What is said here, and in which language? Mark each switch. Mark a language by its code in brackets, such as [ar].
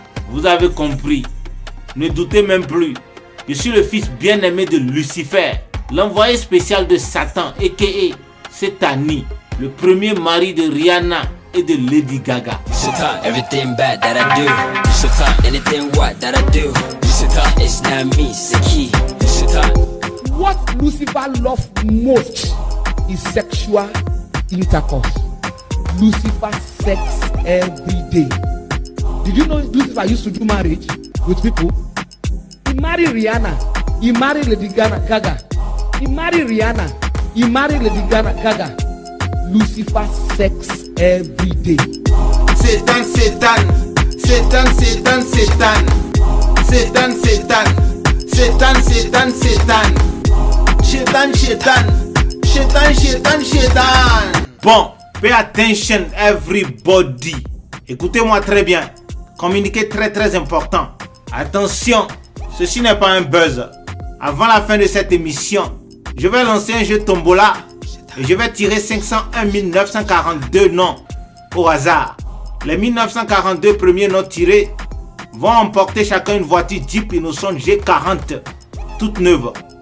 [fr] Vous avez compris. Ne doutez même plus. Je suis le fils bien-aimé de Lucifer, l'envoyé spécial de Satan, a.k.a. Setani, le premier mari de Rihanna et de Lady Gaga. [en] Everything bad that I do, anything what that I do, it's not me, it's the key. What Lucifer loves most is sexual intercourse. Lucifer sex every day. Did you know Lucifer used to do marriage with people? He married Rihanna, he married Lady Gaga, he married Rihanna, he married Lady Gaga. Lucifer sex every day. Satan, Satan, Satan, Satan, Satan, Satan, Satan, Satan, Satan, Satan, Satan, Satan, Satan, Satan. Bon, pay attention everybody. [fr] Écoutez-moi très bien. Communiquer très important. Attention, ceci n'est pas un buzz. Avant la fin de cette émission, je vais lancer un jeu tombola et je vais tirer 501 942 noms au hasard. Les 1942 premiers noms tirés vont emporter chacun une voiture Jeep Innocent G40 toute neuve.